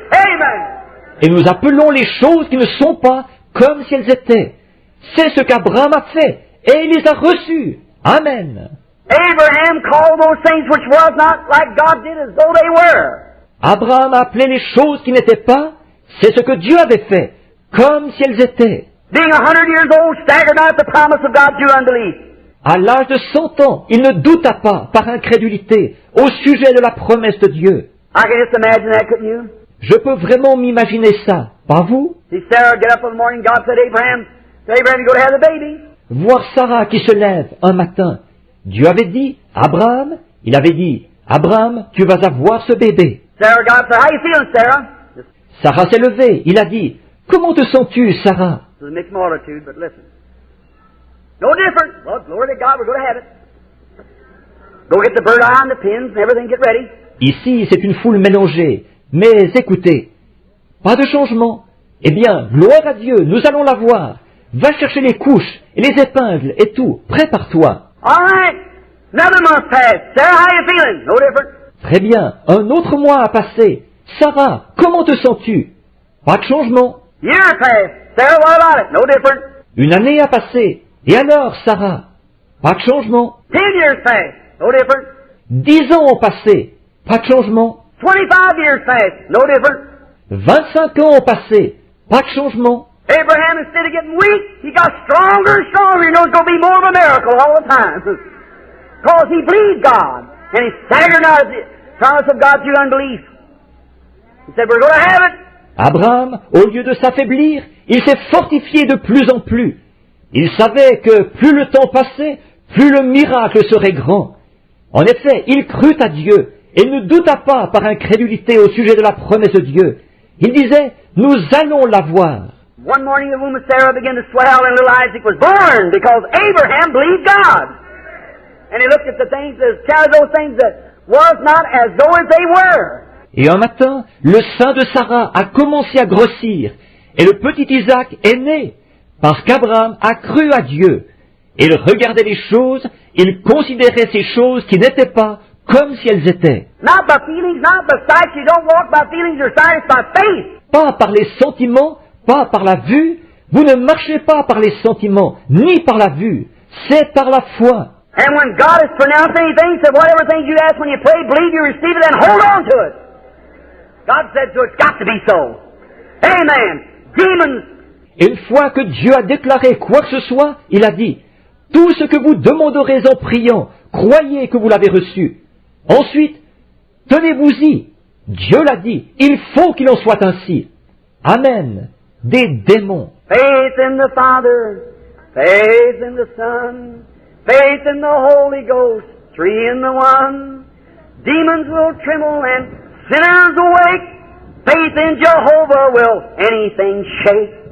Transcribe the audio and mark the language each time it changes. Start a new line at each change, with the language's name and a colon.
French: Amen. Et nous appelons les choses qui ne sont pas comme si elles étaient. C'est ce qu'Abraham a fait, et il les a reçues. Amen.
English: Abraham called those things which was not like God did as though they were.
French: Abraham a appelé les choses qui n'étaient pas, c'est ce que Dieu avait fait, comme si elles étaient.
English: Being 100 years old, staggered not at the promise of God through unbelief.
French: À l'âge de 100 ans, il ne douta pas, par incrédulité, au sujet de la promesse de Dieu.
English: I can just imagine that, couldn't you?
French: Je peux vraiment m'imaginer ça, pas vous?
English: See Sarah get up in the morning, God said, Abraham, you go to have the baby.
French: Voir Sarah qui se lève un matin. Dieu avait dit, Abraham, il avait dit, Abraham, tu vas avoir ce bébé.
English: Sarah, God said, how you feeling, Sarah?
French: Sarah s'est levée, il a dit, comment te sens-tu, Sarah?
English: It's a mixed multitude, but listen. No different. Well, glory to God, we're going to have it. Go get the bird eye and the pins and everything, get ready.
French: Ici, c'est une foule mélangée. Mais écoutez, pas de changement. Eh bien, gloire à Dieu, nous allons la voir. Va chercher les couches et les épingles et tout. Prépare-toi.
English: All right. Another month passed. Sarah, how you feeling? No different.
French: Très bien. Un autre mois a passé. Sarah, comment te sens-tu? Pas de changement.
English: Year passed. Sarah, what about it? No different.
French: Une année a passé. Et alors, Sarah? Pas de changement.
English: 10 years passed. No different.
French: 10 ans ont passé. Pas de changement.
English: 25 years passed. No different.
French: 25 ans ont passé. Pas de changement.
English: Abraham, instead of getting weak, he got stronger and stronger. He knows it's going to be more of a miracle all the time. Because he believed God. And he staggered not at the promise of God through unbelief. He said, we're going to have it.
French: Abraham, au lieu de s'affaiblir, il s'est fortifié de plus en plus. Il savait que plus le temps passait, plus le miracle serait grand. En effet, il crut à Dieu et ne douta pas par incrédulité au sujet de la promesse de Dieu. Il disait, nous allons la voir.
English: One morning the womb of Sarah began to swell and little Isaac was born because Abraham believed God. And he looked at the things, those things that was not as though as they were.
French: Et un matin, le sein de Sarah a commencé à grossir et le petit Isaac est né parce qu'Abraham a cru à Dieu. Il regardait les choses, il considérait ces choses qui n'étaient pas comme si elles étaient.
English: Not by feelings, not by sight. You don't walk by feelings or sight, it's by faith.
French: Pas par les sentiments, pas par la vue. Vous ne marchez pas par les sentiments, ni par la vue. C'est par la foi.
English: And when God has pronounced anything, said whatever things you ask when you pray, believe you receive it and hold on to it. God said so, it's got to be so. Amen. Demons.
French: Et une fois que Dieu a déclaré quoi que ce soit, il a dit, Tout ce que vous demanderez en priant, croyez que vous l'avez reçu. Ensuite, tenez-vous-y. Dieu l'a dit, il faut qu'il en soit ainsi. Amen. Des démons.
English: Faith in the Father, faith in the Son, faith in the Holy Ghost, three in the one. Demons will tremble and sinners awake. Faith in Jehovah will anything shake.